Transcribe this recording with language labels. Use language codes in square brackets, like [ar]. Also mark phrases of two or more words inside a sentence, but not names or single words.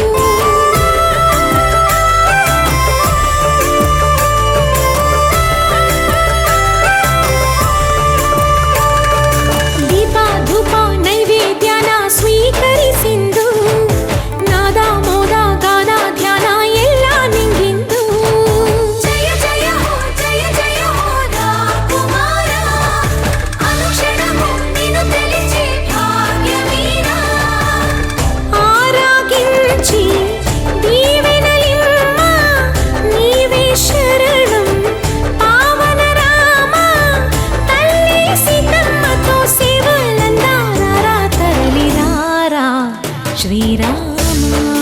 [te] దీప ధూప నైవేద్యాన [kn] ಸ್ವೀಕರಿಸಿಂದು ನಾದ ಮೋದ ಗಾನ ಧ್ಯಾನ ಎಲ್ಲ ನಿಂಗಿಂದು ಜಯ ಜಯ ಹೋ ರಾಕುಮಾರ [te] ಅನುಕ್ಷಣము నిన్ను తెలిచే భాగ్యమీన ఆరాగించి దీవెనలిమ్మ నీవే శరణం పావన రామ తల్లి సీతమ్మతో సేవలందారా తరలిరారా శ్రీరామ